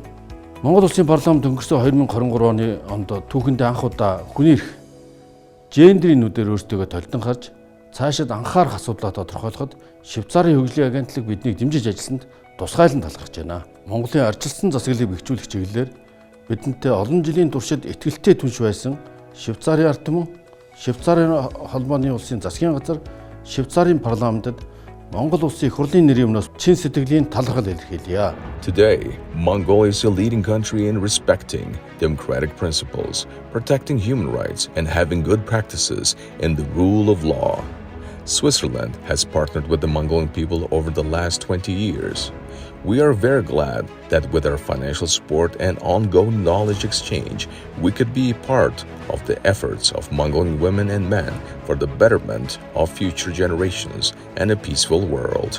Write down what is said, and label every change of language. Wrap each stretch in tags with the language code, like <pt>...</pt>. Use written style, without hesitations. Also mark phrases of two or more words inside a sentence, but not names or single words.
<mn>Монгол Улсын парламент өнгөрсөн 2023 оны онд түүхэндээ анх удаа хүний эрх гендрийн нүдээр өөртөө толдон харж цаашид анхаарах асуудлаа тодорхойлоход Швейцарын хөгжлийн агентлаг биднийг дэмжиж ажилласанд тусгайлан талархаж байна. Монголын арчилсан засаглалыг бэхжүүлэх чиглэлээр бидэнтэй олон жилийн туршид итгэлтэй түнш байсан Швейцарын ард түмэн, Швейцарын холбооны улсын засгийн газар, Швейцарын парламентад Монгол Улсын их хурлын нэрийн өмнөөс чин сэтгэлийн талархал илэрхийлье.</mn> <en>Today, Mongolia is a leading country in respecting democratic principles, protecting human rights, and having good practices in the rule of law. Switzerland has partnered with the Mongolian people over the last 20 years. We are very glad that with our financial support and ongoing knowledge exchange, we could be part of the efforts of Mongolian women and men for the betterment of future generations and a peaceful world.</en>